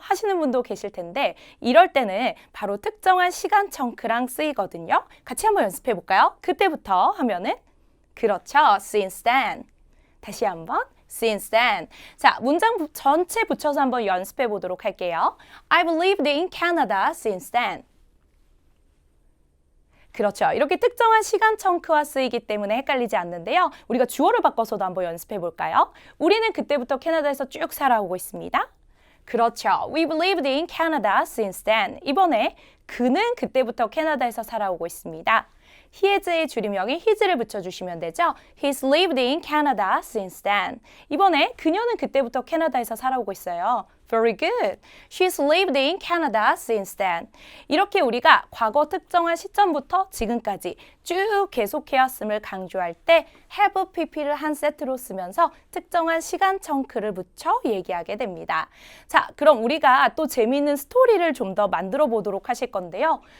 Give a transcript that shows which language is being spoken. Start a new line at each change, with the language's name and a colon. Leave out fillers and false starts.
Korean: 하시는 분도 계실 텐데 이럴 때는 바로 특정한 시간 청크랑 쓰이거든요. 같이 한번 연습해 볼까요? 그때부터 하면은 그렇죠.
English: Since then.
Korean: 다시 한번.
English: Since then.
Korean: 자, 문장 전체 붙여서 한번 연습해 보도록 할게요.
English: I've lived in Canada since then.
Korean: 그렇죠. 이렇게 특정한 시간 청크와 쓰이기 때문에 헷갈리지 않는데요. 우리가 주어를 바꿔서도 한번 연습해 볼까요? 우리는 그때부터 캐나다에서 쭉 살아오고 있습니다. 그렇죠.
English: We've lived in Canada since then.
Korean: 이번에 그는 그때부터 캐나다에서 살아오고 있습니다. he has의 줄임명인 his를 붙여주시면 되죠.
English: He's lived in Canada since then.
Korean: 이번에 그녀는 그때부터 캐나다에서 살아오고 있어요.
English: Very good. She's lived in Canada since then.
Korean: 이렇게 우리가 과거 특정한 시점부터 지금까지 쭉 계속해왔음을 강조할 때 have pp를 한 세트로 쓰면서 특정한 시간 청크를 붙여 얘기하게 됩니다. 자, 그럼 우리가 또 재미있는 스토리를 좀 더 만들어 보도록 하실 건데요.